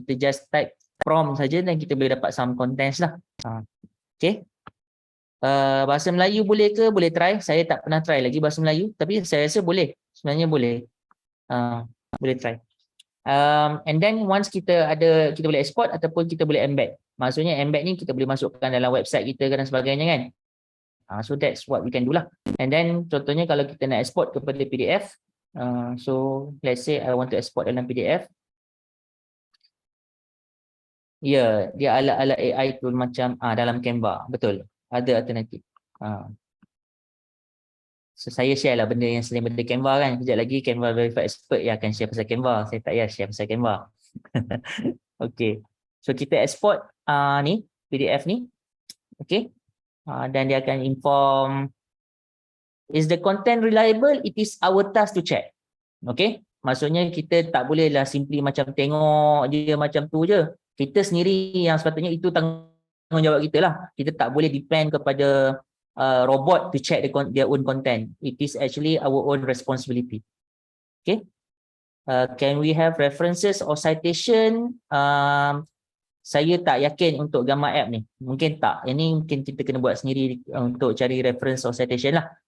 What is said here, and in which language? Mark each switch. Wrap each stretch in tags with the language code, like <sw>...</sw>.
<ms>Kita just type prompt saja dan kita boleh dapat some contents lah. Okay. Bahasa Melayu boleh ke? Boleh try. Saya tak pernah try lagi bahasa Melayu, tapi saya rasa boleh. Sebenarnya boleh. Boleh try. And then once kita boleh export ataupun kita boleh embed. Maksudnya embed ni kita boleh masukkan dalam website kita dan sebagainya kan.</ms> <en>So that's what we can do lah. And then</en> <ms>contohnya kalau kita nak export kepada PDF,</ms> <en>so let's say I want to export dalam PDF.</en> <ms>Ya, dia ala-ala AI tool macam dalam Canva, betul. Ada alternatif. So saya share lah benda yang selain benda Canva kan. Kejap lagi Canva Verified Expert yang akan share pasal Canva. Saya tak payah share pasal Canva. Okay. So kita export ni, PDF ni. Okay. Dan dia akan inform,</ms> <en>is the content reliable? It is our task to check.</en> <ms>Okay. Maksudnya kita tak boleh lah simply macam tengok dia macam tu je. Kita sendiri yang sepatutnya itu tanggungjawab kita lah. Kita tak boleh depend kepada</ms> <en>robot to check their own content. It is actually our own responsibility. Okay. Can we have references or citation?</en> <ms>Saya tak yakin untuk gambar app ni. Mungkin tak. Ini mungkin kita kena buat sendiri untuk cari reference or citation lah.</ms>